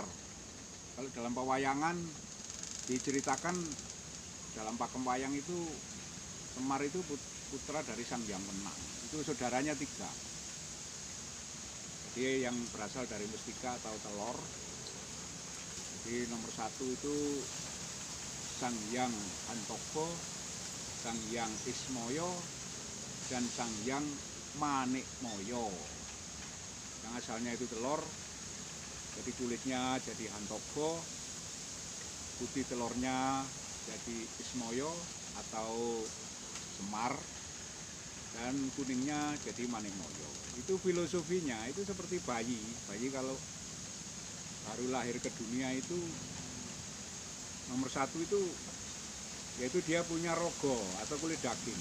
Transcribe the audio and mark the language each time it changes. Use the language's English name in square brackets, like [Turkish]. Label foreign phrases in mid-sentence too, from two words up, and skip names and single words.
[Indonesian] Kalau dalam pewayangan diceritakan, dalam pakem wayang itu Semar itu putra dari Sang Hyang Wenang. Itu saudaranya 3. Jadi yang berasal dari mustika atau telur. Jadi nomor 1 itu Sang Hyang Hantoko, Sang Hyang Ismoyo, dan Sang Hyang Manikmoyo. Yang asalnya itu telur, jadi kulitnya jadi Hantoko, putih telurnya jadi Ismoyo atau Semar, dan kuningnya jadi Manikmoyo. Itu filosofinya, itu seperti bayi kalau baru lahir ke dunia itu nomor 1 itu yaitu dia punya rogo atau kulit daging.